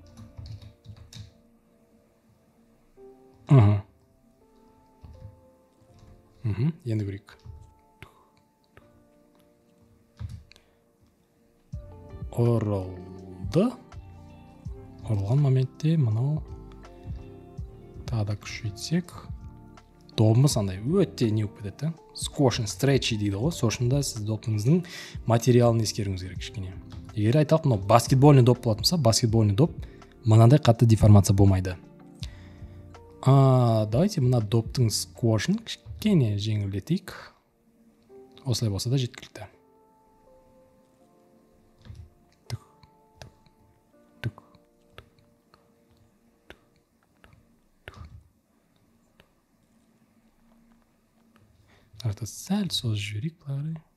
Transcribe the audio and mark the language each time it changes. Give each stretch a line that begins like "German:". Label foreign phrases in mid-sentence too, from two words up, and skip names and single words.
Kazakh: Енді көрейік. Ұрылды. Ұрылған моментте мынау тағы да күшейтсек, добымыз андай өте не болып кетеді.
English: Squash and stretch
Kazakh: дейді ғой. Сошында сіз допыңыздың материалын ескеруіңіз керек кішкене. Егер айталық, мынау баскетбольный доп болатын болса, баскетбольный доп мынандай қатты деформация болмайды. Давайте мына доптың сквошын кішкене жеңілдетейік. Осылай болса да жеткілікті. Арта сәл созып жіберейік былай.